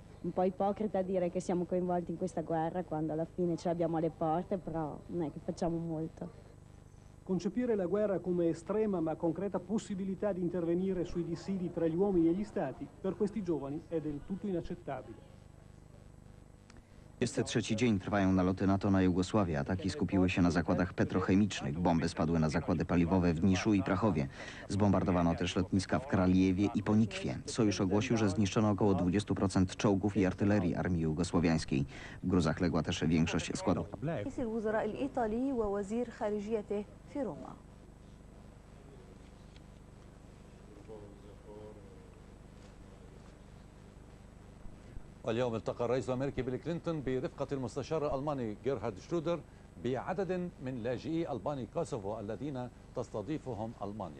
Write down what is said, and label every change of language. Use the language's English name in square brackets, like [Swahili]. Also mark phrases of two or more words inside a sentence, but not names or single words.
[Italian] Un po' ipocrita dire che siamo coinvolti in questa guerra quando alla fine ce l'abbiamo alle porte, però non è che facciamo molto. Concepire la guerra come estrema ma concreta possibilità di intervenire sui dissidi tra gli uomini e gli stati, per questi giovani è del tutto inaccettabile. [Polish] 23 dzień trwają naloty NATO na Jugosławię. Ataki skupiły się na zakładach petrochemicznych. Bomby spadły na zakłady paliwowe w Niszu i Prachowie. Zbombardowano też lotniska w Kraljewie i Ponikwie. Sojusz ogłosił, że zniszczono około 20% czołgów i artylerii armii jugosłowiańskiej. W gruzach legła też większość składów. [Arabic] رئيس الوزراء الإيطالي ووزير خارجيته في روما. واليوم التقى الرئيس الأمريكي بيل كلينتون برفقة المستشار الألماني جيرهارد شرودر بعدد من لاجئي ألباني كوسوفو الذين تستضيفهم ألمانيا.